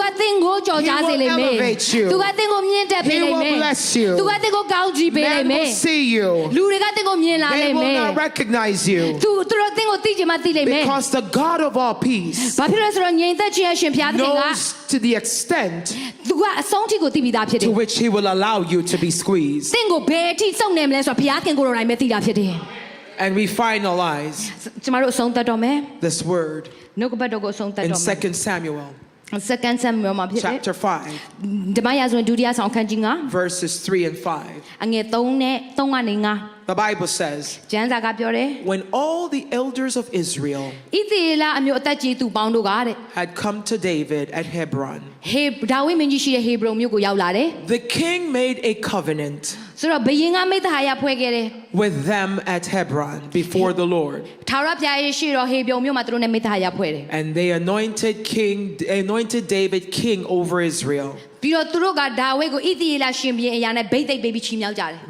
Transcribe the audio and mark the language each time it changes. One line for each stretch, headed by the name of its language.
Burmese: ကသင်ကိုကြော်ကြားစေလိမ့်မယ်
English: He will elevate you.
Burmese: သူကသင်ကိုမြင့်တက်ပေးလိမ့်မယ်
English: He will bless you.
Burmese: သူကသင်ကိုကောင်းချီးပေးလိမ့်
English: Men
Burmese: မယ်
English: will see you.
Burmese: လူတွေကသင်ကိုမြင်လာလိ
English: They
Burmese: မ့်မ
English: will
Burmese: ယ်
English: not recognize you.
Burmese: သူတို့သင်ကိုသိချင်မှသိလိမ့်မယ်
English: Because the God of all peace
Burmese: ဘာဖြစ်လဲဆိုတော့ငြိမ်သက်ခြင်းအရှင်ဘုရားသခင်က
English: knows to the extent
Burmese: သူကအဆုံးထိကိုသိပြီးသားဖြစ်တယ်
English: to which he will allow you to be squeezed.
Burmese: သင်ကိုဘယ်အထိစုံနေမလဲဆိုတော့ဘုရားခင်ကိုယ်တော်တိုင်ပဲသိတာဖြစ်တယ်
English: And we finalize
Burmese: ကျမတို့အဆုံးသတ်တော့မယ်
English: this word
Burmese: နှုတ်ကပတ်တော်ကိုအဆုံးသတ်
English: in
Burmese: တော့မယ်
English: 2 Samuel
Burmese: Second Samuel မှာဖြစ်တယ်
English: chapter 5,
Burmese: ဓမ္မရာဇဝင်ဒုတိယဆောင်ခန်းကြီးက
English: verses 3 and 5.
Burmese: အငယ်3နဲ့3ကနေ5
English: The Bible says,
Burmese: ကျမ်းစာကပြောတယ်
English: when all the elders of Israel
Burmese: ဣသရေလအမျိုးအသက်ကြီးသူပေါင်းတို့ကတဲ့
English: had come to David at Hebron,
Burmese: ဒါဝိမင်းကြီးရှိတဲ့ဟေဘရုန်မြို့ကိုရောက်လာတယ်
English: the king made a covenant
Burmese: ဆိုတော့ဘုရင်ကမိဿဟာယဖွဲ့ခဲ့တယ်
English: with them at Hebron before the Lord.
Burmese: ထာဝရဘုရားရဲ့ရှိတော်ဟေဘရုန်မြို့မှာသူတို့နဲ့မိဿဟာယဖွဲ့တယ်
English: And they anointed David king over Israel.
Burmese: ပြီးတော့သူတို့ကဒါဝိဒ်ကိုဣသရေလရှင်ဘုရင်အရာနဲ့ဗိတ်သိက်ပေးပြီးချီးမြှောက်ကြတယ်